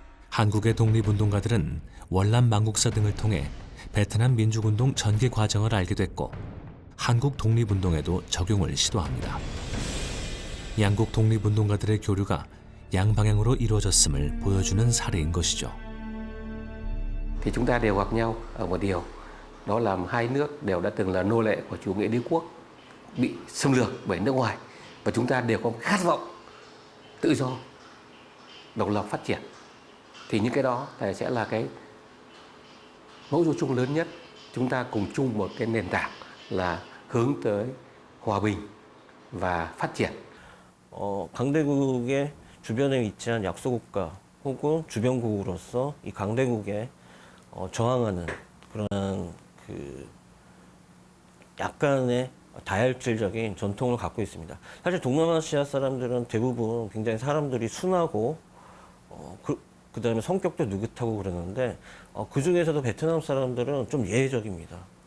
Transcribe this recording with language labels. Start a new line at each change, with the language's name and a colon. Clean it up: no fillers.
Korean: 한국의 독립운동가들은 월남 망국사 등을 통해 베트남 민주운동 전개 과정을 알게 됐고 한국 독립운동에도 적용을 시도합니다. 양국 독립운동가들의 교류가 양방향으로 이루어졌음을 보여주는 사례인 것이죠.
Vietnamese: Thì chúng ta đều gặp nhau ở một điều, đó là hai nước đều đã từng là nô lệ của chủ nghĩa đế quốc, bị xâm lược bởi nước ngoài và chúng ta đều có khát vọng tự do, độc lập, phát triển. Thì những cái đó sẽ là cái mẫu số chung lớn nhất. Chúng ta cùng chung một cái nền tảng là hướng tới hòa bình và phát triển.
Korean: 강대국의 주변에 위치한 약소국가 혹은 주변국으로서 이 강대국에 저항하는 그런 그 약간의 다혈질적인 전통을 갖고 있습니다. 사실 동남아시아 사람들은 대부분 굉장히 사람들이 순하고 그 다음에 성격도 느긋하고 그러는데 그 중에서도 베트남 사람들은 좀 예외적입니다.